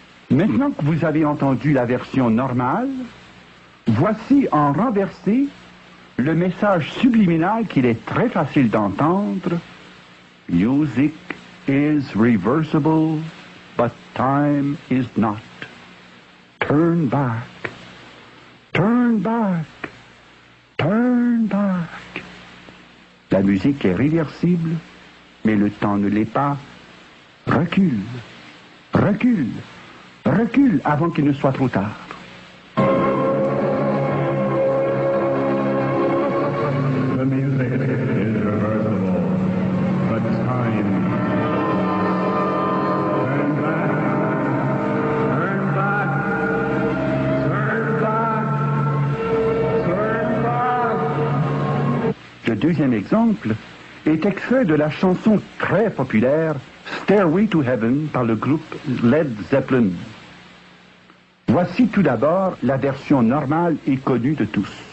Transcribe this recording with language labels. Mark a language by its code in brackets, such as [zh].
[fr] Maintenant que vous avez entendu la version normale, voici en renversé le message subliminal qu'il est très facile d'entendre. [en] Music is reversible, but time is not. Turn back, turn back, turn back. [fr] La musique est réversible, mais le temps ne l'est pas. Recule, recule, recule avant qu'il ne soit trop tard. [en] The music is reversible, but time. Turn back, turn back, turn back, turn back. [fr] Le deuxième exemple est extrait de la chanson très populaire Stairway to Heaven par le groupe Led Zeppelin. Voici tout d'abord la version normale et connue de tous.